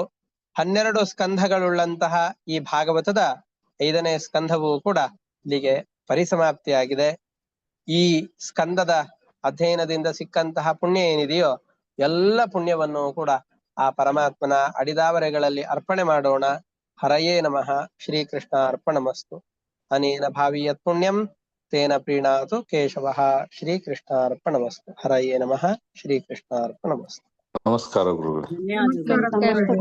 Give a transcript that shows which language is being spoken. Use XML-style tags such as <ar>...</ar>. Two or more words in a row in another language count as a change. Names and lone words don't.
<kn>12 ಸ್ಕಂಧಗಳುಳ್ಳಂತಹ ಈ ಭಾಗವತದ 5ನೇ ಸ್ಕಂಧವೂ ಕೂಡ ಇಲ್ಲಿಗೆ ಪರಿಸಮಾಪ್ತಿಯಾಗಿದೆ. ಈ ಸ್ಕಂದದ ಅಧ್ಯಯನದಿಂದ ಸಿಕ್ಕಂತಹ ಪುಣ್ಯ ಏನಿದೆಯೋ ಎಲ್ಲ ಪುಣ್ಯವನ್ನು ಕೂಡ ಆ ಪರಮಾತ್ಮನ ಅಡಿದಾವರೆಗಳಲ್ಲಿ ಅರ್ಪಣೆ ಮಾಡೋಣ.</kn> <sa>ಹರಯೇ ನಮಃ. ಶ್ರೀಕೃಷ್ಣ ಅರ್ಪಣಮಸ್ತು. ಅನೇನ ಭಾವಿಯತ್ ಪುಣ್ಯಂ ತೇನ ಪ್ರೀಣಾತು ಕೇಶವಃ. ಶ್ರೀಕೃಷ್ಣ ಅರ್ಪಣಮಸ್ತು. ಹರಯೇ ನಮಃ. ಶ್ರೀಕೃಷ್ಣ ಅರ್ಪಣಮಸ್ತು.</sa> <kn>ನಮಸ್ಕಾರ ಗುರುಗಳೇ. ಧನ್ಯವಾದಗಳು.</kn>